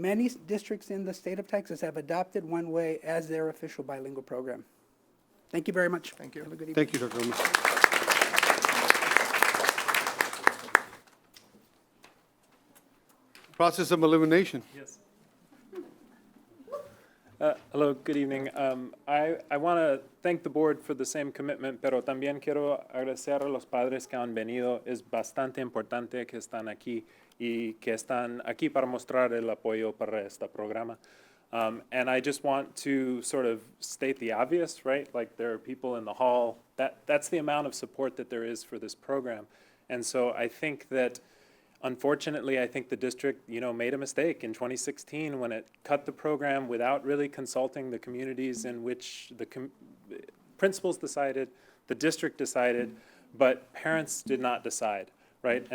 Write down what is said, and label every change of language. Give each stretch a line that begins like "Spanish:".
English: Many districts in the state of Texas have adopted one-way as their official bilingual program. Thank you very much. Thank you. Have a good evening. Thank you, Dr. Gomez. Process of elimination. Yes. Hello, good evening. I want to thank the board for the same commitment,
Spanish: pero también quiero agradecer a los padres que han venido. Es bastante importante que están aquí y que están aquí para mostrar el apoyo para este programa.
English: And I just want to sort of state the obvious, right? Like there are people in the hall. That's the amount of support that there is for this program. And so I think that unfortunately, I think the district, made a mistake in 2016 when it cut the program without really consulting the communities in which the principals decided, the district decided, but parents did not decide, right?